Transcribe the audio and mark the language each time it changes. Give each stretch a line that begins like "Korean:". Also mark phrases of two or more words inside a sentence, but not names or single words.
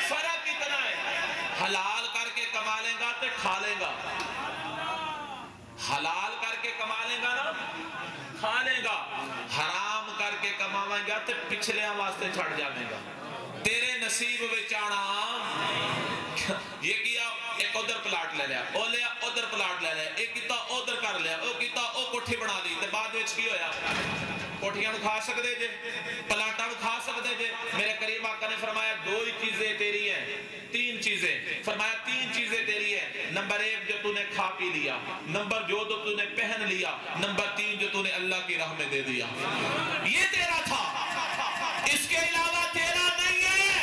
Urdu: فرق اتنا ہے، حلال کر کے کما لے گا تو کھا لے گا، حلال کر کے کما لے گا نا کھا لے گا، حرام کر کے کماویں گا تو پچھلے واسطے چھڑ جائے گا، تیرے نصیب بچانا۔
Punjabi: یہ کیا ایک ادھر پلاٹ لے لیا، او لیا ادھر پلاٹ لے لیا، ایک کتا ادھر کر لیا، او کیتا، او کوٹھی بنا لئی، تے بعد وچ کی ہویا? کوٹھیاں نوں کھا سکدے جے، پلاٹاں نوں کھا سکدے جے.
Urdu: میرے کریم آقا نے فرمایا دو ہی چیزیں تیری ہیں، تین چیزیں، فرمایا تین چیزیں تیری ہے. نمبر ایک جو تونے کھا پی لیا، نمبر دو جو تونے پہن لیا، نمبر تین جو تونے اللہ کی راہ میں دے دیا، یہ تیرا تھا، اس کے علاوہ تیرا نہیں ہے.